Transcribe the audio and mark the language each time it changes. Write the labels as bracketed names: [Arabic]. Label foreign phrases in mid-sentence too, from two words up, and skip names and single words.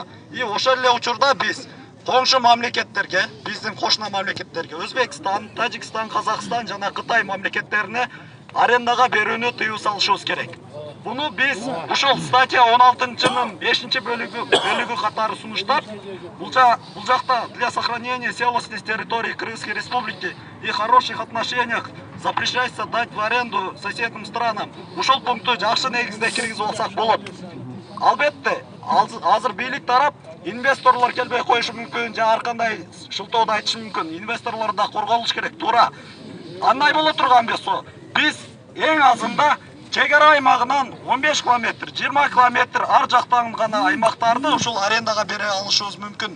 [Kyrgyz] И ошол эле учурда биз коңшу мамлекеттерге, биздин кошуна мамлекеттерге, Өзбекстан, Тажикстан, Казакстан жана Кытай мамлекеттерине арендага берүүнү тыюу салышыбыз керек. Буну биз ушул статья 16-нын 5-бөлүгү катары сунуштап, бул жакта [Russian] для сохранения целостности территории Крымской республики и хороших отношениях запрещается дать в аренду соседним странам. [Kyrgyz] Ушул пункту жакшы негизде киргизип алсак болот. Албетте, азыр бийлик тарап инвесторлор келбей коюшу мүмкүн, же ар кандай шылтоодо айтышы мүмкүн. Инвесторлор да корголуш керек, туура. Андай боло турган болсо, биз эң азында чегара аймагынан 15 километр, 20 километр ар жактан гана аймактарды ушул арендага бере алышыбыз мүмкүн.